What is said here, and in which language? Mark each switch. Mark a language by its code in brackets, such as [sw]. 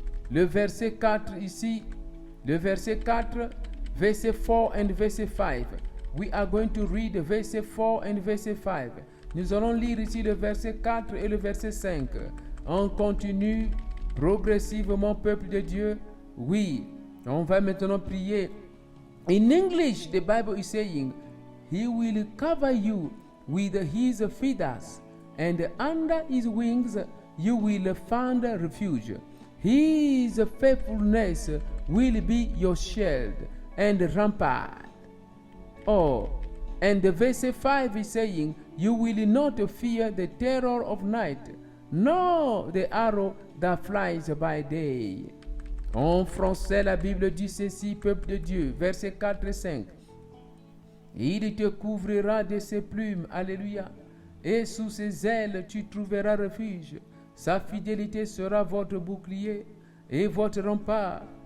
[fr] Le verset 4 ici. Le verset 4, verset 4 and verset 5. [en] We are going to read verset 4 and verset 5. [fr] Nous allons lire ici le verset 4 et le verset 5. On continue progressivement, peuple de Dieu. Oui, on va maintenant prier. [en] In English, the Bible is saying, He will cover you with His feathers, and under His wings you will find refuge. His faithfulness will be your shield and rampart. Oh, and the verse 5 is saying, you will not fear the terror of night, nor the arrow that flies by day. [fr] En français, la Bible dit ceci, peuple de Dieu, verset 4 et 5. Il te couvrira de ses plumes, alléluia, et sous ses ailes tu trouveras refuge. Sa fidélité sera votre bouclier et votre rempart.